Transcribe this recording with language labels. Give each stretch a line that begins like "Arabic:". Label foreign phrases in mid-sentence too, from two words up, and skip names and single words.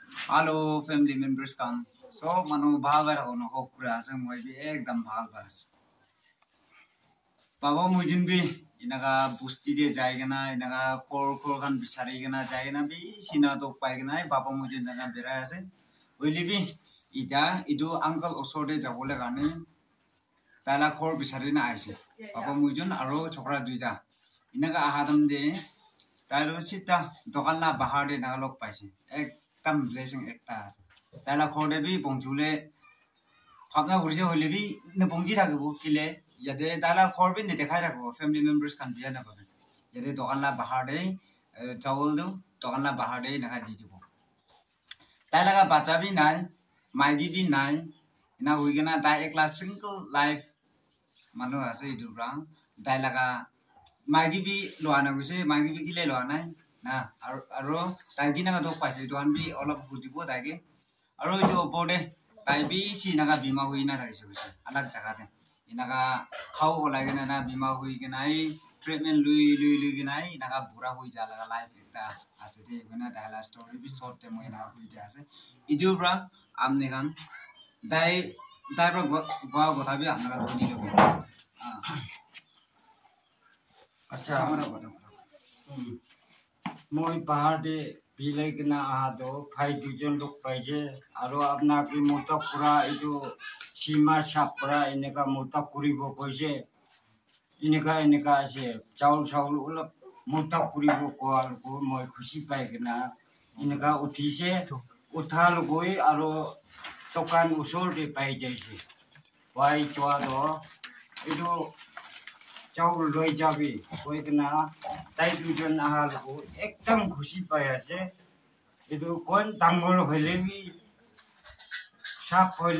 English: Hello family members come.
Naga Pidgin: So manu bhagar hono hokura ase moi bi ekdam bhal bas. Baba mujin bi inaga busti de jaigana inaga kor kan bisari gana jaigana bi sina to paigana baba mujin naga bera ase. Oili bi ida idu uncle osode jabole gane tala kor bisari na aise. Baba mujin aro chokra duida. Inaga ahadam de talo sita dokan na bahar de naga lok paise. Tam blessing ekta ase. Tala khode bi bongjule khapna gurje hoile bi ne bongji thakbo kile yade tala khor bi ne dekhai rakbo
English: family members
Naga Pidgin: kan biya na babe yade dokan la bahar de chawol do dokan la bahar de naga di dibo tala ga bacha bi nai maigi bi nai ina huigena ta ekla
English: single life
Naga Pidgin: manu ase idura tala ga maigi bi loana guse maigi bi kile loana na aro tagi naga dok paise doan bi olop bujibo dage aro itu opode tai bi si naga bima hui na raise bise alag jaga de inaga khau olage na bima hui ke nai treatment lui ke nai naga bura hui jala ga life ekta ase de guna dala story bi short te moi na hui de ase itu bra amne kan dai ro gwa gotha bi amna ga dhoni logo अच्छा moi pahar de bilai kena ahado 5 dijon lok paise aro apna ki mota pura itu sima sapra ineka mota kuribo koise ineka ase chaul ulap mota kuribo koal ko moi khushi pai kena ineka uthise uthal goi aro tokan usol de pai jaise wai chwa do itu चाउल लई जाबी कोई कना ताई दुजन आहाल को एकदम खुशी पाया से इदो कोन तांगल होले भी साप होले